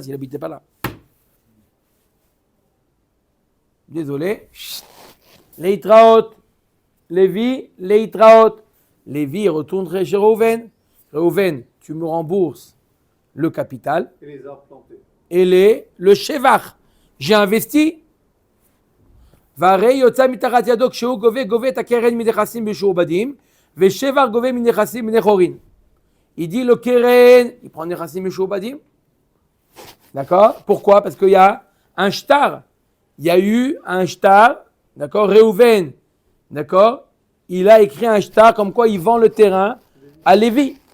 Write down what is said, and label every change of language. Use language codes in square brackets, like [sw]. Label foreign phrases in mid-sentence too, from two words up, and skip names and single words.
[fr] Il habitait pas là. Désolé. Leitraot. Lévi, Leitraot. Lévi retourne chez Réhouven. Réhouven, tu me rembourses le capital Et les arbres plantés. et le Shevach. J'ai investi. [he] והרי יוצא מתחת ידו כשהוא גובה את הקרן מנכסים משועבדים ושבח גובה מנכסים בני חורין. [fr] Il dit le keren, il prend [he] נכסים משועבדים. [fr] D'accord? Pourquoi? Parce qu'il y a un shtar. Il y a eu un shtar. D'accord? Réhouven. D'accord? Il a écrit un shtar comme quoi il vend le terrain à Lévi.